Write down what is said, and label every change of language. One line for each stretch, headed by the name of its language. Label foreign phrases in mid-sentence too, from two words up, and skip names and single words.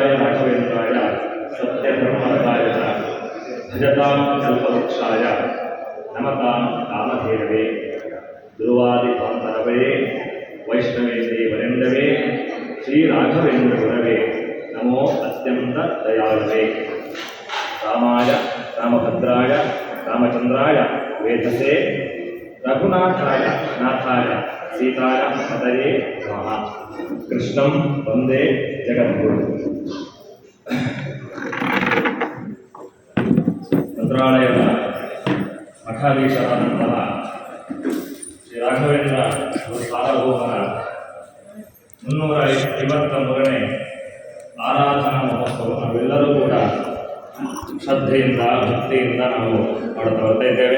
Sanskrit: राघवेन्द्राय सत्यधर्मरताय च भजतां कल्पवृक्षाय नमतां कामधेनवे ध्रुवादिभान्तरवे वैष्णवेन्दे श्रीराघवेन्द्रगुरवे नमो अत्यन्तदयाळवे रामाय रामभद्राय रामचन्द्राय वेधसे रघुनाथाय नाथाय सीताय पतये नमः। कृष्णं वंदे जगद्गुरु।
Kannada: ಮಂತ್ರಾಲಯದ ಮಠಾಧೀಶರಾದಂತಹ ಶ್ರೀ ರಾಘವೇಂದ್ರ ಸಾರ್ವಭೌಮರ 353ನೇ ಆರಾಧನಾ ಮಹೋತ್ಸವ ನಾವೆಲ್ಲರೂ ಕೂಡ ಶ್ರದ್ಧೆಯಿಂದ ಭಕ್ತಿಯಿಂದ ನಾವು ಮಾಡುತ್ತಾ ಬರ್ತಾ ಇದ್ದೇವೆ.